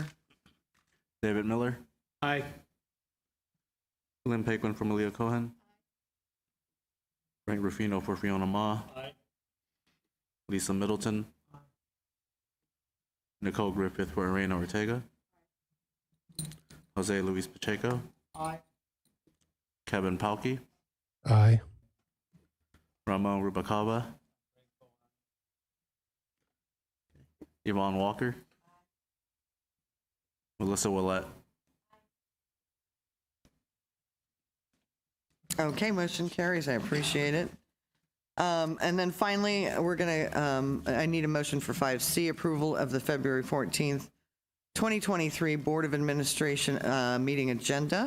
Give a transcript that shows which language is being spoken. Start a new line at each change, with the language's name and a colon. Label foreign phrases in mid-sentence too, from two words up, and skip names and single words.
English: David Miller. Aye. Lynn Paquin, Formilia Cohen. Frank Ruffino for Fiona Ma. Aye. Lisa Middleton. Nicole Griffith for Elena Ortega. Jose Luis Pacheco. Aye. Kevin Palke. Aye. Ramon Rubacava. Yvonne Walker. Melissa Willett. Okay, motion carries. I appreciate it. And then finally, we're going to, I need a motion for 5C, approval of the February 14th, 2023 Board of Administration meeting agenda.